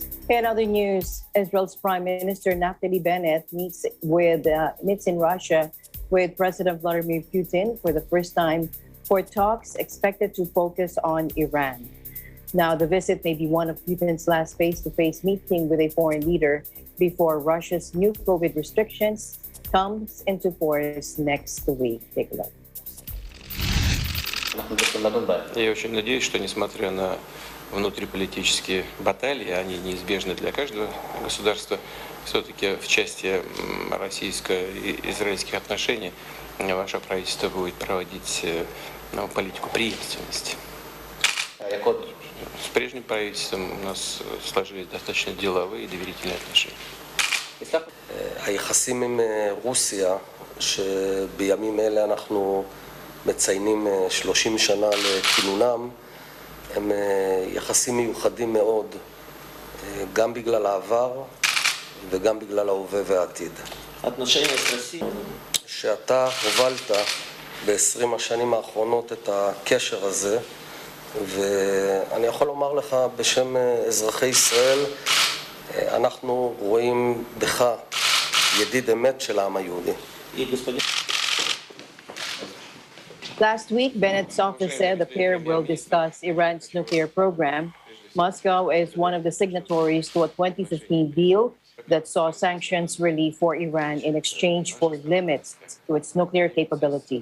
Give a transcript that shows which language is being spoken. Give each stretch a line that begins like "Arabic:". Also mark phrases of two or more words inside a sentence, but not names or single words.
English: In other news, Israel's Prime Minister Naftali Bennett meets in Russia with President Vladimir Putin for the first time for talks expected to focus on Iran. Now, the visit may be one of Putin's last face-to-face meeting with a foreign leader before Russia's new COVID restrictions comes into force next week. Take a look.
Russian: Я очень надеюсь, что несмотря на внутриполитические баталии, они неизбежны для каждого государства, все-таки в части российско-израильских отношений ваше правительство будет проводить политику преемственности. С прежним правительством у нас сложились достаточно деловые и доверительные отношения.
Hebrew: היחסים עם רוסיה, שבימים אלה אנחנו מציינים 30 שנה לכינונם, הם יחסים מיוחדים מאוד, גם בגלל העבר וגם בגלל ההווה והעתיד. שאתה הובלת ב-20 השנים האחרונות את הקשר הזה, ואני יכול לומר לך בשם אזרחי ישראל, אנחנו רואים בך ידיד אמת של העם היהודי.
English: Last week, Bennett's office said the pair will discuss Iran's nuclear program. Moscow is one of the signatories to a 2015 deal that saw sanctions relief for Iran in exchange for limits to its nuclear capability.